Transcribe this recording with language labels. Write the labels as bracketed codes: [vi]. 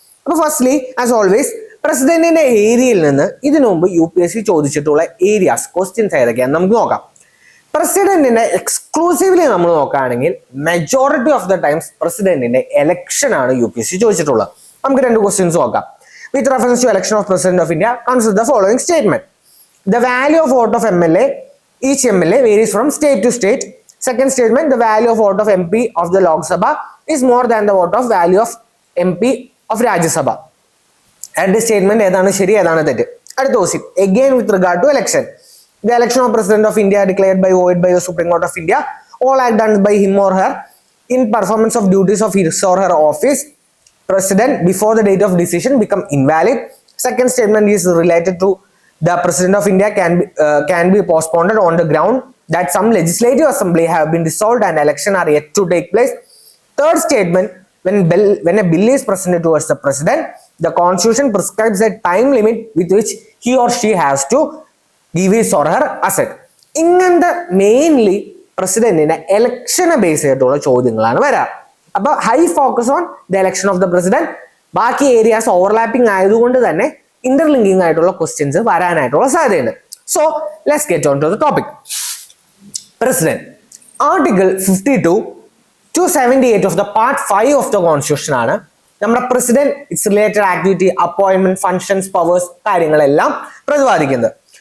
[ml] അപ്പൊ firstly as always പ്രസിഡന്റിന്റെ ഏരിയയിൽ നിന്ന് ഇതിനു മുമ്പ് UPSC ചോദിച്ചിട്ടുള്ള ഏരിയാസ് ക്വസ്റ്റ്യൻസ് ഏതൊക്കെയാണെന്ന് നമുക്ക് നോക്കാം. പ്രസിഡന്റിന്റെ എക്സ്ക്ലൂസീവ്ലി നമ്മൾ നോക്കുകയാണെങ്കിൽ മെജോറിറ്റി ഓഫ് ദ ടൈംസ് പ്രസിഡന്റിന്റെ എലക്ഷൻ ആണ് UPSC ചോദിച്ചിട്ടുള്ളത്. നമുക്ക് രണ്ട് ക്വസ്റ്റ്യൻസ് നോക്കാം. [en] With reference to election of president of India consider the following statement. The value of vote of MLA, each MLA varies from state to state. Second statement, the value of vote of MP of the Lok Sabha is more than the vote of value of MP of Rajya Sabha. At this statement, [ml] ഏതാണ് ശരി ഏതാണ് തെറ്റ്? അടുത്ത question [en] again with regard to election. The election of President of India declared by void by the Supreme Court of India, all act done by him or her in performance of duties of his or her office, President before the date of decision become invalid. Second statement is related to the President of India can be postponed on the ground that some legislative assembly have been dissolved and election are yet to take place. Third statement, when a bill is presented towards the President, the Constitution prescribes a time limit with which he or she has to give his or her assent. [ml] ഇങ്ങനത്തെ mainly പ്രസിഡന്റിന്റെ ഇലക്ഷനെ base ചെയ്തിട്ടുള്ള ചോദ്യങ്ങളാണ് വരാറ്. അപ്പൊ [en] High focus on the election of the president. [ml] ബാക്കി areas overlapping ആയതുകൊണ്ട് തന്നെ interlinking ആയിട്ടുള്ള ക്വസ്റ്റ്യൻസ് വരാനായിട്ടുള്ള സാധ്യതയുണ്ട്. [en] So let's get on to the topic. [ml] President article 52 to 78 of the part 5 of the constitution ആണ് നമ്മുടെ president it's related activity, appointment, functions, powers കാര്യങ്ങളെല്ലാം പ്രതിപാദിക്കുന്നത്.